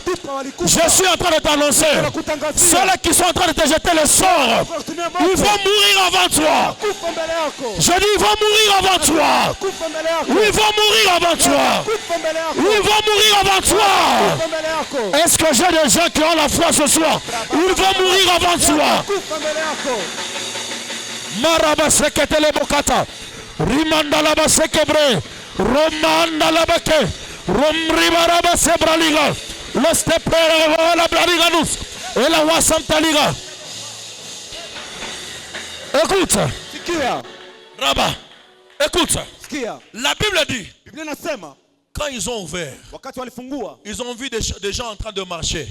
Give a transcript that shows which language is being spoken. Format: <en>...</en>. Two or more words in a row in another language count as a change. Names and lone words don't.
<fr>Je suis en train de t'annoncer, ceux qui sont en train de te jeter le sort, ils vont mourir avant toi. Je dis, ils vont mourir avant toi. Ils vont mourir avant toi. Ils vont mourir avant toi. Est-ce que j'ai des gens qui ont la foi ce soir? Ils vont mourir avant toi. Marabaseketele bokata. Rimandalaba sekebre. Romandalabake. Romribaraba sebraliga. Le stepera la blariganus. Et la wasantaliga. Écoute. Rabat. Écoute. La Bible dit, quand ils ont ouvert, ils ont vu des gens en train de marcher.</fr>